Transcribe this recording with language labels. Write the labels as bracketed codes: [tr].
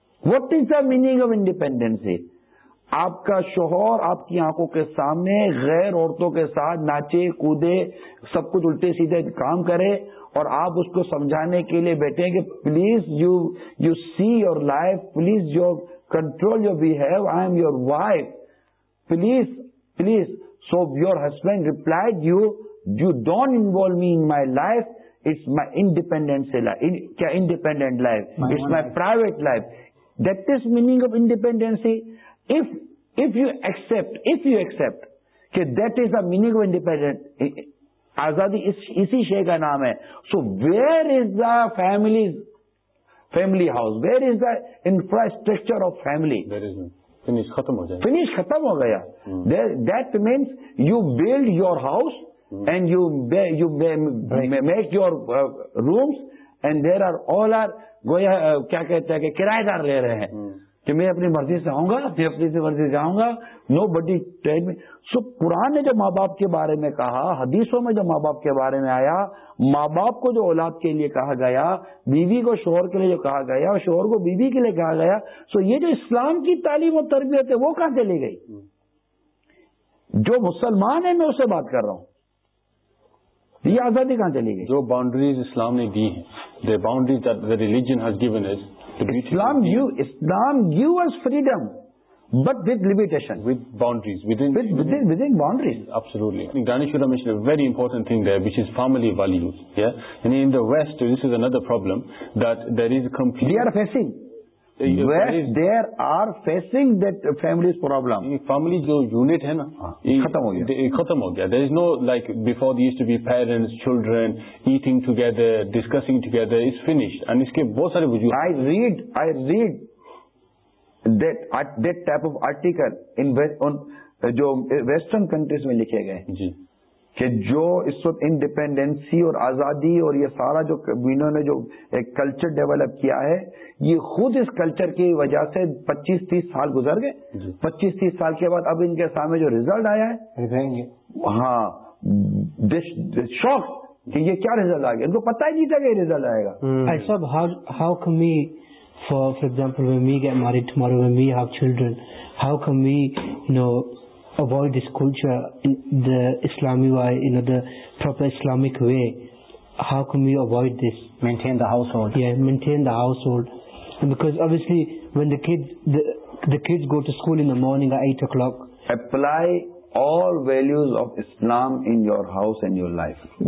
[en] What is a meaning of independency? [ur] آپ کا شوہر آپ کی آنکھوں کے سامنے غیر عورتوں کے ساتھ ناچے کودے, سب کچھ الٹے سیدھے کام کرے, اور آپ اس کو سمجھانے کے لیے بیٹھے ہیں کہ [en] Please you see your life, please you control your behave, I am your wife, please. So your husband replied you don't involve me in my life, it's my independent life. کیا independent life? It's my private life. That is meaning of independency. If you accept کہ that is the meaning of independent, [ur] آزادی اسی شے کا نام ہے. [en] So where is the family house, where is the infrastructure of family? [ur] Finish ختم ہو گیا. [en] That means you build your house and you make your rooms and there are all are [ur] گویا کیا کہتے ہیں کہ کرایہ دار لے رہے ہیں. کہ میں اپنی مرضی سے آؤں گا, میں اپنی مرضی سے جاؤں گا, [en] Nobody tell me. [ur] سو قرآن نے جو ماں باپ کے بارے میں کہا, حدیثوں میں جو ماں باپ کے بارے میں آیا, ماں باپ کو جو اولاد کے لیے کہا گیا, بیوی کو شوہر کے لیے جو کہا گیا, اور شوہر کو بیوی کے لیے کہا گیا, سو یہ جو اسلام کی تعلیم و تربیت ہے وہ کہاں چلی گئی؟ جو مسلمان ہے میں اسے بات کر رہا ہوں, یہ آزادی کہاں چلی گئی؟ جو باؤنڈریز اسلام نے دی ہیں, [en] The boundaries that the religion has given us, Islam gave us freedom but with limitation, with boundaries, within boundaries. Absolutely. Ganeshwara mentioned a very important thing there, which is family values. Yeah? And in the West, this is another problem, that there is complete... They are facing. West, there are facing that family's problem. [ur] Family jo unit hai na, khatam ho gaya. [en] There is no, like, before there used to be parents, children, eating together, discussing together, it's finished. [ur] And iske bahut sare wujood. [en] I read that type of article in West, on [ur] jo Western countries mein likhe gaye. Ji. کہ جو اس وقت independence اور آزادی اور یہ سارا جو انہوں نے جو ایک کلچر ڈیولپ کیا ہے, یہ خود اس کلچر کی وجہ سے 25-30 سال گزر گئے. 25-30 سال کے بعد اب ان کے سامنے جو ریزلٹ آیا ہے, ہاں, شاک کہ یہ کیا ریزلٹ آ گیا, ان کو پتہ ہی نہیں تھا کہ یہ ریزلٹ آئے گا. [en] How come we for example when we get married tomorrow, when we have children, how come we know avoid this culture in the Islami way, you know, the proper Islamic way? How can we avoid this? Maintain the household. Yeah, maintain the household. And because obviously when the kids go to school in the morning at 8 o'clock. Apply all values of Islam in your house and your life.